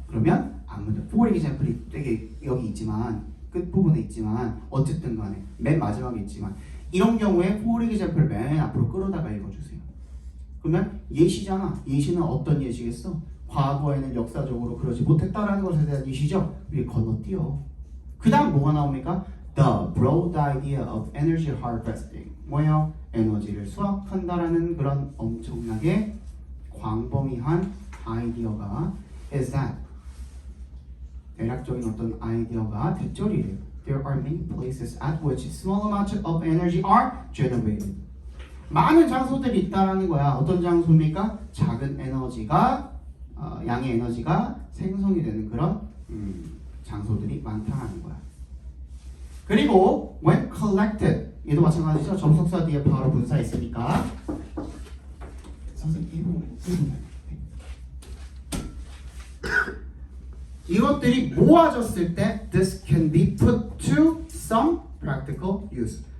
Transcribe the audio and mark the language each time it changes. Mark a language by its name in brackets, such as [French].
[Korean] 그러면 아무래도 for example이 되게 여기 있지만, 끝부분에 있지만, 어쨌든 간에 맨 마지막에 있지만, 이런 경우에 for example 맨 앞으로 끌어다가 읽어주세요. 그러면 예시잖아. 예시는 어떤 예시겠어? 과거에는 역사적으로 그러지 못했다라는 것에 대한 예시죠. 위에 건너뛰어. 그 다음 뭐가 나옵니까? [English] The broad idea of energy harvesting. [Korean] 뭐예요? 에너지를 수확한다라는 그런 엄청나게 광범위한 아이디어가 [English] is that [Korean] 대략적인 어떤 아이디어가 대절이래요. [English] There are many places at which small amounts of energy are generated. [Korean] 많은 장소들이 있다라는 거야. 어떤 장소입니까? 작은 에너지가 양의 에너지가 생성이 되는 그런 장소들이 많다라는 거야. 그리고 [English] when collected [Korean] 얘도 마찬가지죠. 접속사 뒤에 바로 분사 있으니까 선생님 이것들이 모아졌을 때 [English] this can be put to some practical use.